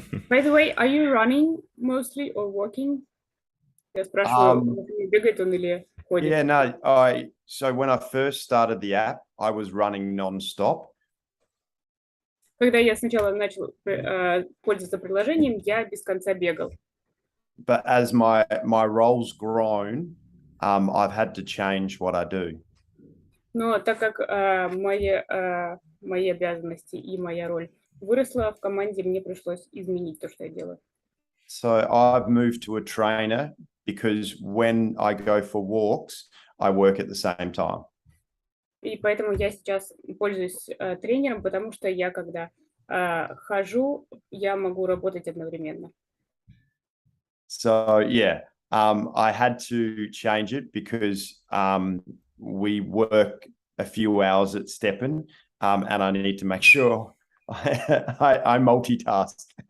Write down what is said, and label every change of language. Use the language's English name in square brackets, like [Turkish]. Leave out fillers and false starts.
[English] By the way, are you running mostly or walking? [Russian] Я спрашиваю, бегает он или ходит? [English] Yeah, no, so when I first started the app, I was running non-stop. [Russian] Когда я сначала начал пользоваться приложением, я без конца бегал. [English] But as my role's grown, I've had to change what I do. [Russian] Но так как мои обязанности и моя роль выросла в команде, мне пришлось изменить то, что я делаю. [English] So I've moved to a trainer because when I go for walks, I work at the same time. [Russian] И поэтому я сейчас пользуюсь тренером, потому что я, когда хожу, я могу работать одновременно. [English] So yeah, I had to change it because we work a few hours at STEPN, and I need to make sure I multitask.